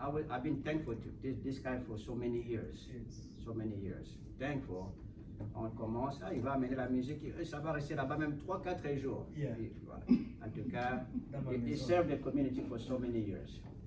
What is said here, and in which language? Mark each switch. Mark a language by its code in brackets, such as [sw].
[en] I've been thankful to this guy for so many years. So many years. Thankful. [fr] On commence, il va amener la musique, ça va rester là-bas même 3-4 jours. Yeah. Voilà. En tout cas, [en] he served the community for so many years.